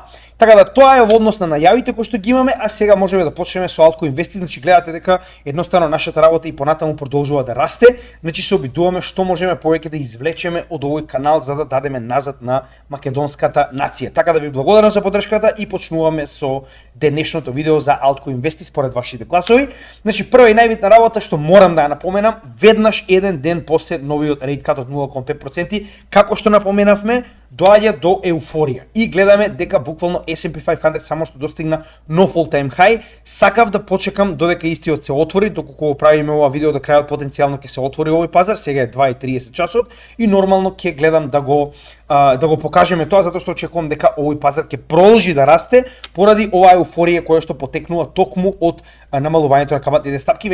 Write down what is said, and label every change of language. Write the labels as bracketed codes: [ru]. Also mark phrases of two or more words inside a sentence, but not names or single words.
[mk] Така да тоа е во однос на најавите кои што ги имаме, а сега можеме да почнеме со Altcoin Investi, значи гледате дека едноставно нашата работа и понатаму продолжува да расте, значи се обидуваме што можеме повеќе да извлечеме од овој канал за да дадеме назад на македонската нација. Така да ви благодарам за поддршката и почнуваме со денешното видео за Altcoin Investi според вашите гласови. Значи прва и најбитна работа што морам да ја напоменам, веднаш еден ден после новиот [en] rate cut [mk] од 0,5%, како што напоменавме, доаѓа до еуфорија и гледаме дека буквално S&P 500 само што достигна нов [en] all-time high. [mk] Сакав да почекам додека истиот се отвори, доколку го правиме ова видео до крајот потенцијално ќе се отвори овој пазар, сега е 2:30 часот и нормално ќе гледам да го покажеме тоа затоа што очекувам дека овој пазар ќе продолжи да расте поради оваа еуфорија која што потекнува токму од намалувањето на каматните стапки.